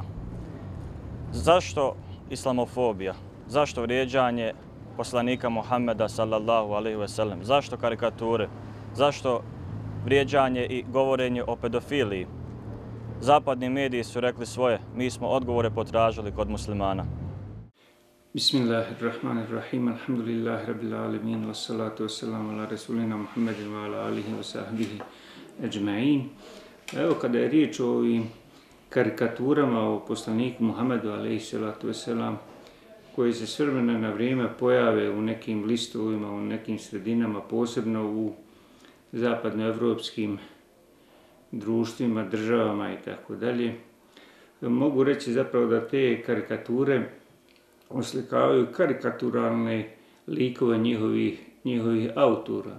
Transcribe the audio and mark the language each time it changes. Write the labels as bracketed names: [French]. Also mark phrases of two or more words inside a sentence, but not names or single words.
[Bosnian] Zašto islamofobija? Zašto vrijeđanje poslanika Muhammeda [Arabic] صلى الله عليه وسلم? [Bosnian] Zašto karikature? Zašto vrijeđanje i govorenje o pedofiliji? Zapadni mediji su rekli svoje, mi smo odgovore potražili kod muslimana. [Arabic] بسم الله الرحمن الرحيم الحمد لله رب العالمين والصلاة والسلام على رسولنا محمد وعلى آله وصحبه أجمعين. [Bosnian] Evo, kada je riječ o ovim karikaturama o poslaniku Muhammedu [Arabic] عليه الصلاة والسلام, [Bosnian] koji se s vremena na vrijeme pojave u nekim listovima, u nekim sredinama, posebno u zapadnoevropskim društvima, državama i tako dalje, mogu reći zapravo da te karikature oslikavaju karikaturalne likove njihovih autora.